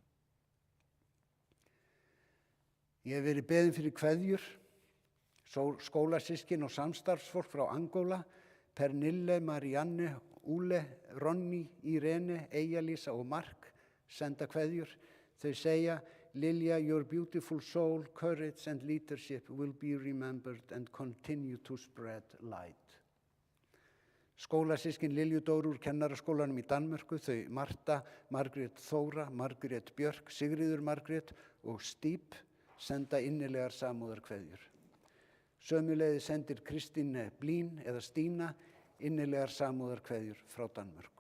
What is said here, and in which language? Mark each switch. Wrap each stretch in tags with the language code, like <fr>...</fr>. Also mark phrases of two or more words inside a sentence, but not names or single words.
<is>Ég hef verið beðin fyrir kveðjur, skólasyskin og samstarfsfólk frá Angóla, Pernille, Marianne, Ole, Ronny, Irene, Eija-Lísa og Mark senda kveðjur. Þau segja, Lilja,</is> <en>your beautiful soul, courage and leadership will be remembered and continue to spread light.</en> <is>Skólasyskin Lilju Dóru úr kennaraskólanum í Danmörku, þau Marta, Margrét Þóra, Margrét Björk, Sigríður Margrét og Stíp senda innilegar samúðarkveðjur. Sömuleiðis sendir Kristín Blín eða Stína innilegar samúðarkveðjur frá Danmörku.</is>